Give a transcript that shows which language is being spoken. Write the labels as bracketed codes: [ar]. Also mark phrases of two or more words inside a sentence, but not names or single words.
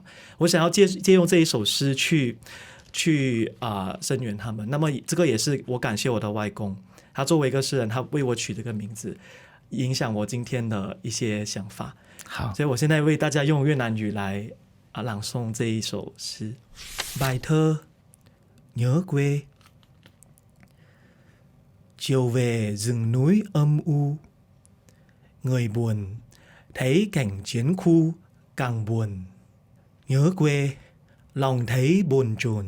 [zh] 我想要借用这一首诗去声援他们。那么这个也是我感谢我的外公，他作为一个诗人，他为我取这个名字，影响我今天的一些想法。好，所以我现在为大家用越南语来朗诵这一首诗。 [vi] Bài thơ nhớ quê. Chiều về rừng núi âm u, người buồn thấy cảnh chiến khu càng buồn. Nhớ quê, lòng thấy bồn chồn.